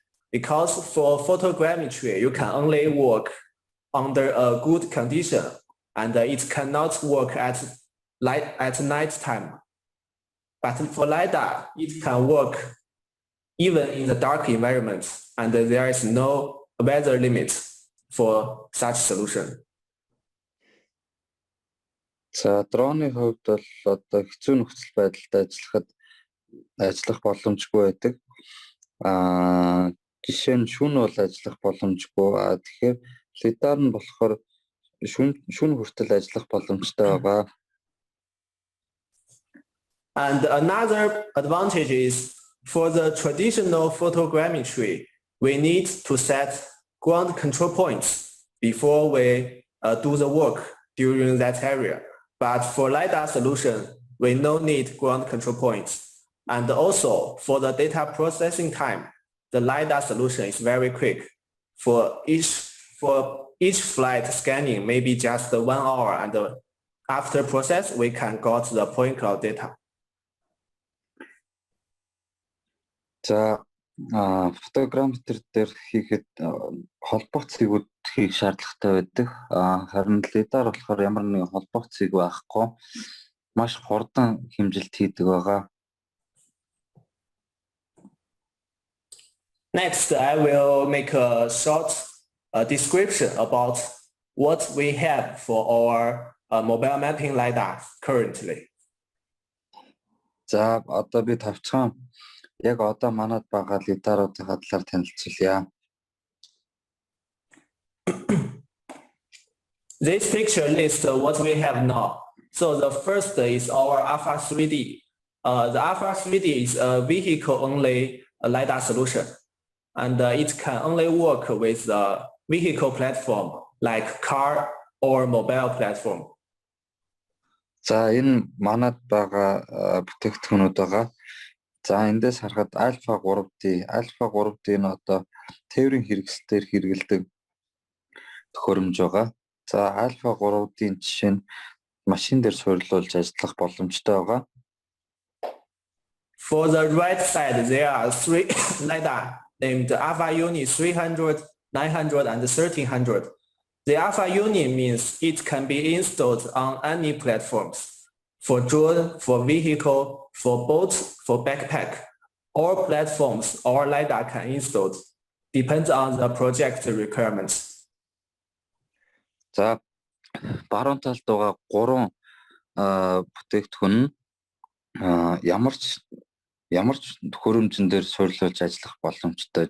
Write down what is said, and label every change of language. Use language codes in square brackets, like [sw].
[en] Because for photogrammetry, you can only work under a good condition, and it cannot work at night time. But for Lidar, it can work even in the dark environment, and there is no weather limit for such solution. [mn] За дроны хувьд бол одоо хэцүү нөхцөл байдалд ажиллах боломжгүй байдаг. Жишээ нь шөнө бол ажиллах боломжгүй. Тэгэхээр Lidar нь болохоор шөнө хүртэл ажиллах боломжтой байгаа. [en] And another advantage is for the traditional photogrammetry, we need to set ground control points before we do the work during that area. But for LiDAR solution, we no need ground control points. And also for the data processing time, the LiDAR solution is very quick. For each flight scanning, maybe just 1 hour, and after process, we can got the point cloud data. [mn] За фотограмметр дээр хийхэд холбох цэгүүд хийх шаардлагатай байдаг. Харин лидар болохоор ямар нэгэн холбох цэг байхгүй маш хурдан хэмжилт хийдэг байгаа. [en] Next, I will make a short description about what we have for our mobile mapping LiDAR currently. [mn] За одоо би тавчхан яг одоо манад байгаа лидаруудын талаар танилцуулъя. [en] This picture lists what we have now. So the first is our Alpha 3D. The Alpha 3D is a vehicle-only LiDAR solution, and it can only work with the vehicle platform like car or mobile platform. [mn] За энэ манад байгаа бүтээгдэхүүнүүд байгаа. За эндээс харахад Alpha 3D нь одоо тээврийн хэрэгслээр хэрэгэлдэг төхөөрөмж байгаа. За Alpha 3D-ийн жишээ нь машин дээр суйрлуулж ажиллах боломжтой байгаа. [en] For the right side, there are 3 LiDAR named Alpha Uni 300, 900, and 1300. The Alpha Uni means it can be installed on any platforms. For drone, for vehicle, for boat, for backpack, all platforms or LiDAR can install. Depends on the project requirements. [mn] За баруун талд байгаа 3 бүтээгдэхүүн нь ямар ч төхөөрөмжн дээр суйрлуулж ажиллах боломжтой.